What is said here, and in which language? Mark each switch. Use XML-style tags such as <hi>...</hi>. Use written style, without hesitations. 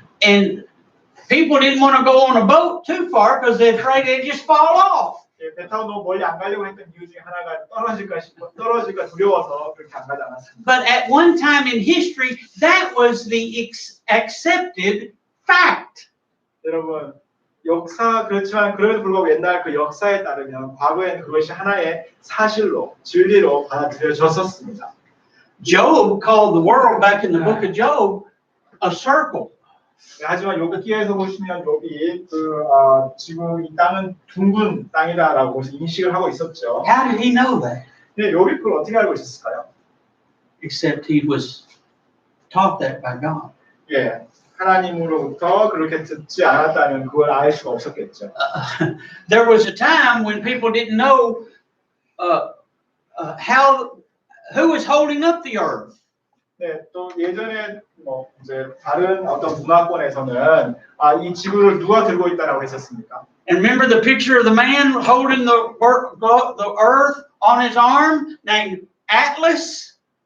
<en>And people didn't want to go on a boat too far because they're afraid they'd just fall off.</en> <ko>예, 배 타고 너무 멀리 안 가려고 했던 이유 중에 하나가 떨어질까 두려워서 그렇게 안 가지 않았습니다.</ko> <en>But at one time in history, that was the accepted fact.</en> <ko>여러분, 그렇지만 그럼에도 불구하고 옛날 그 역사에 따르면 과거에는 그것이 하나의 사실로, 진리로 받아들여졌었습니다.</ko> <en>Job called the world back in the book of Job a circle.</en> <ko>하지만 욥기에서 보시면 욥이 지금 이 땅은 둥근 땅이다라고 인식을 하고 있었죠.</ko> <en>How did he know that?</en> <ko>근데 욥이 그걸 어떻게 알고 있었을까요?</ko> <en>Except he was taught that by God.</en> <ko>예, 하나님으로부터 그렇게 듣지 않았다면 그걸 알 수가 없었겠죠.</ko> <en>There was a time when people didn't know how who was holding up the earth?</en> <ko>네, 또 예전에 뭐 이제 다른 어떤 문화권에서는 이 지구를 누가 들고 있다라고 했었습니까?</ko> <en>And remember the picture of the man holding the earth on his arm named Atlas?</en>